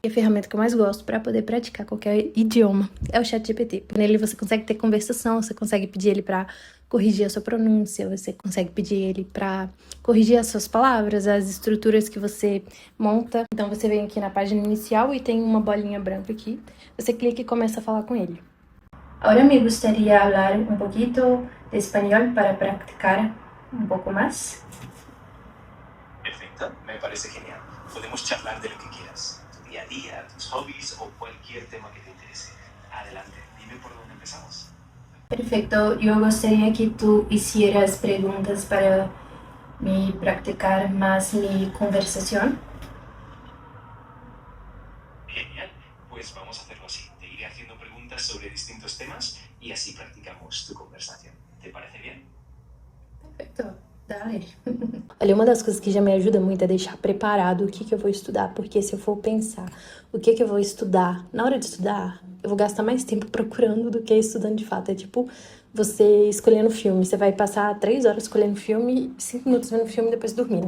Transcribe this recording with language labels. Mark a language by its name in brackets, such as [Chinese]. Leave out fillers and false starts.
[Portuguese] E a ferramenta que eu mais gosto para poder praticar qualquer idioma é o ChatGPT. Nele você consegue ter conversação, você consegue pedir ele para corrigir a sua pronúncia, você consegue pedir ele para corrigir as suas palavras, as estruturas que você monta. Então você vem aqui na página inicial e tem uma bolinha branca aqui. Você clica e começa a falar com ele. [Spanish] Agora me gustaría hablar un poquito de español para practicar un poco más. Perfecto, me parece genial. Podemos charlar de lo que quieras, tu día a día, tus hobbies o cualquier tema que te interese. Adelante, dime por dónde empezamos. Perfecto, yo gustaría que tú hicieras preguntas para me practicar más mi conversación. Genial, pues vamos a hacerlo así. Te iré haciendo preguntas sobre distintos temas y así practicamos tu conversación. ¿Te parece bien? [Portuguese] Perfeito, dale. Olha, uma das coisas que já me ajuda muito é deixar preparado o que eu vou estudar, porque se eu for pensar o que eu vou estudar, na hora de estudar, eu vou gastar mais tempo procurando do que estudando de fato. É tipo você escolhendo filme, você vai passar 3 horas escolhendo filme, 5 minutos vendo filme e depois dormindo.